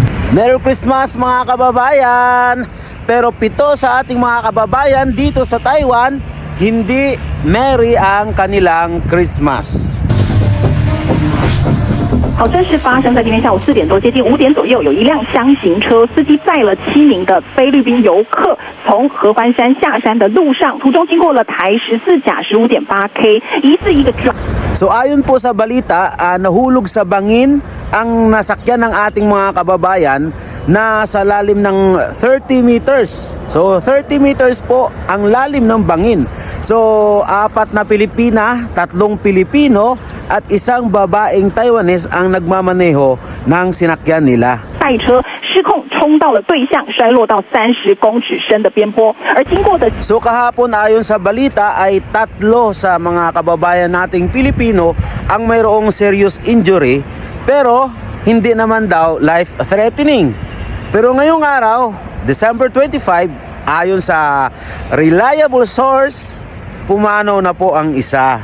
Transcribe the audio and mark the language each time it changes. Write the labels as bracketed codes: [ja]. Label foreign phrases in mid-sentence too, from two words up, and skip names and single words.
[en] Merry Christmas [tl] mga kababayan! Pero 7 sa ating mga kababayan dito sa Taiwan, hindi merry ang kanilang Christmas. [zh] 好，这是发生在今天下午4点多，接近5点左右，有一辆箱型车，司机载了7名的菲律宾游客，从合欢山下山的路上，途中经过了台14甲 15.8K， 疑似一个 [tl] So ayon po sa balita, nahulog sa bangin ang nasakyan ng ating mga kababayan na sa lalim ng 30 meters. So 30 meters po ang lalim ng bangin. So 4 na Pilipina, 3 Pilipino at isang babaeng Taiwanese ang nagmamaneho ng sinakyan nila. [zh] 赛车失控冲到了对向，摔落到30公尺深的边坡，而经过的 [tl] So kahapon ayon sa balita ay 3 sa mga kababayan nating Pilipino ang mayroong [en] serious injury [tl] pero hindi naman daw [en] life threatening. [tl] Pero ngayong araw, December 25, ayon sa [en] reliable source, [tl] pumanaw na po ang isa.